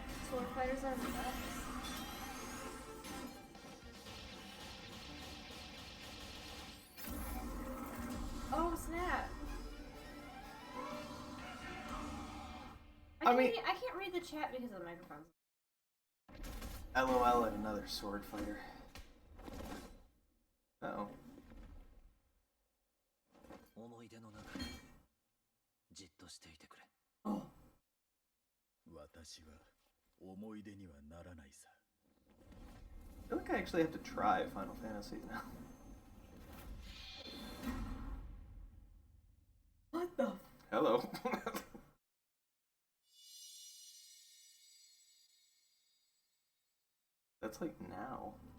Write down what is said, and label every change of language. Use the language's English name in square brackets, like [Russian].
[English] Sword fighters are the best. Oh snap! I can't read the chat because of the microphones. LOL at another sword fighter. Uh-oh. [Japanese] 思い出の中にじっとしていてくれ。私は思い出にはならないさ。 [English] I feel like I actually have to try Final Fantasy now. What the? Hello. That's like now.